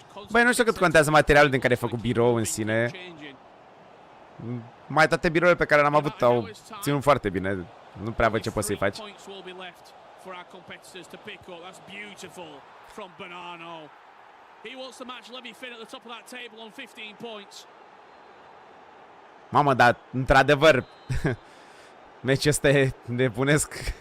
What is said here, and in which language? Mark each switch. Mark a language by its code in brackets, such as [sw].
[ro] Băi, nu știu cât contează materialul din care e făcut birou în sine. Mai toate birourile pe care le-am avut au ținut foarte bine. Nu prea văd ce poți să-i faci. [en] for our competitors to pick up. That's beautiful from Bonanno. He wants to match Levy Finn at the top of that table on 15 points. [ro] Mamă, dar într-adevăr meciul ăsta e nebunesc.